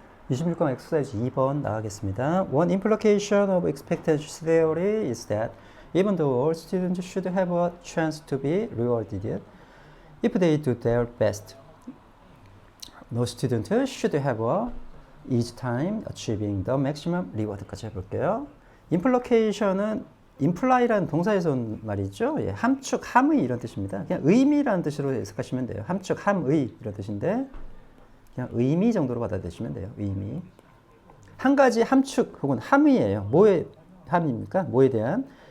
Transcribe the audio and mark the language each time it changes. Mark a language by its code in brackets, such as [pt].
[ko] 26강 exercise 2번 나가겠습니다. [en] One implication of expectancy theory is that even though all students should have a chance to be rewarded if they do their best, no student should have a easy time achieving the maximum reward [ko] 까지 해볼게요. implication은 imply라는 동사에서 온 말이죠. 예, 함축, 함의 이런 뜻입니다. 그냥 의미라는 뜻으로 해석하시면 돼요. 함축, 함의 이런 뜻인데 그냥 의미 정도로 받아들이시면 돼요. 의미. 한 가지 함축 혹은 함의예요. 뭐의 함입니까? 뭐에 대한?